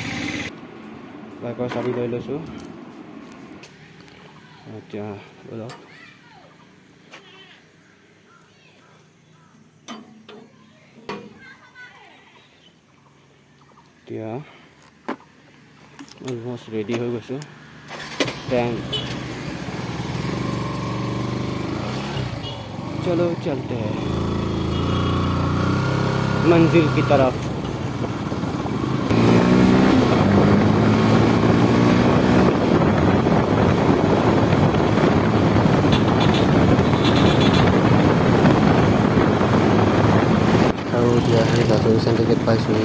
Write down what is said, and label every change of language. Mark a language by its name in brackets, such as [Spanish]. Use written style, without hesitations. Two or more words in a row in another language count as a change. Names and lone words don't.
[Assamese] বাইকৰ চাবি লৈ লৈছোঁ। এতিয়া ব'লক। এতিয়া [English] almost ready [Assamese] হৈ গৈছোঁ। [Hindi] चलो चलते हैं मंजिल की तरफ। [Assamese] আৰু এতিয়া সেই [English] service centerত [Assamese] পাইছোঁহি।